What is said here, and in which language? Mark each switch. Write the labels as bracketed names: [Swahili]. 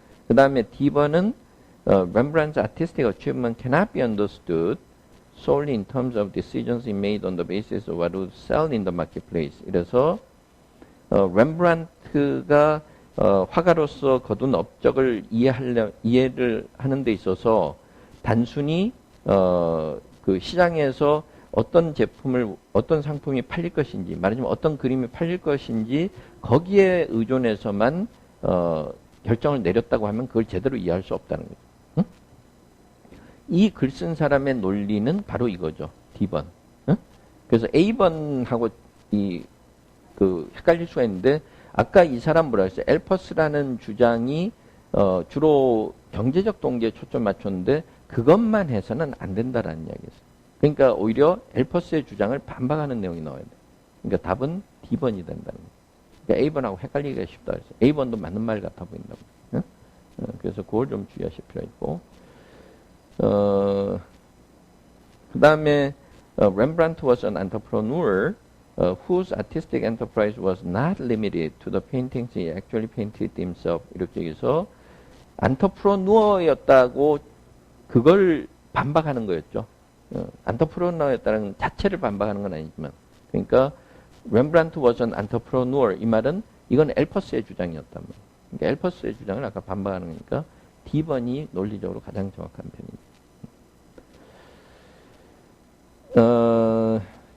[Korean] 그 다음에 D번은 [English] Rembrandt's artistic achievement cannot be understood solely in terms of decisions he made on the basis of what would sell in the marketplace. [Korean] 이래서 렘브란트가 화가로서 거둔 업적을 이해를 하는 데 있어서 단순히 그 시장에서 어떤 상품이 팔릴 것인지, 말하자면 어떤 그림이 팔릴 것인지 거기에 의존해서만 결정을 내렸다고 하면 그걸 제대로 이해할 수 없다는 거죠. 응? 이 글 쓴 사람의 논리는 바로 이거죠. D번. 응? 그래서 A번하고 헷갈릴 수가 있는데 아까 이 사람 뭐라 했어요? 엘퍼스라는 주장이 주로 경제적 동기에 초점 맞췄는데 그것만 해서는 안 된다라는 이야기였어요. 그러니까 오히려 엘퍼스의 주장을 반박하는 내용이 나와야 돼요. 그러니까 답은 D번이 된다는 거예요. 그러니까 A번하고 헷갈리기가 쉽다 그랬어요. A번도 맞는 말 같아 보인다고. 응? 그래서 그걸 좀 주의하실 필요가 있고. 그 다음에 [English] Rembrandt was an entrepreneur whose artistic enterprise was not limited to the paintings he actually painted himself. [Korean] 이렇게 해서 안터프로누어였다고 그걸 반박하는 거였죠. 안터프로너였다는 자체를 반박하는 건 아니지만, 그러니까 렘브란트 [English] was an entrepreneur [Korean] 이 말은 이건 엘퍼스의 주장이었단 말이에요. 그러니까 엘퍼스의 주장을 아까 반박하는 거니까 D번이 논리적으로 가장 정확한 편입니다.